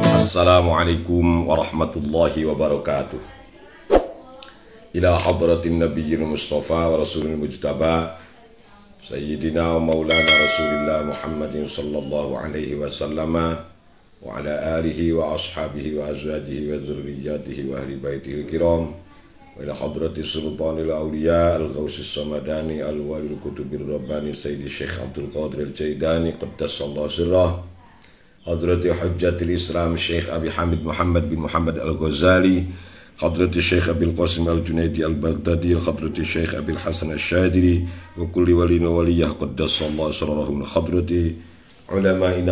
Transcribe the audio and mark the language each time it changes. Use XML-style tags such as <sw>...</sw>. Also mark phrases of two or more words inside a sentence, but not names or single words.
<ar>السلام عليكم ورحمة الله وبركاته. إلى حضرة النبي المصطفى ورسول المجتبى سيدنا ومولانا رسول الله محمد صلى الله عليه وسلم وعلى آله وأصحابه وأزواجه وذرياته وأهل بيته الكرام وإلى حضرة سلطان الأولياء الغوث الصمداني الولي القطب الرباني سيدي شيخ عبد القادر الجيداني قدس الله سره حضرة حجة الإسلام شيخ أبي حامد محمد بن محمد الغزالي حضرة شيخ أبي القاسم الجنيدي البغدادي حضرة شيخ أبي الحسن الشاذري وكل ولي وولية قدس الله سرهم حضرة علمائنا</ar>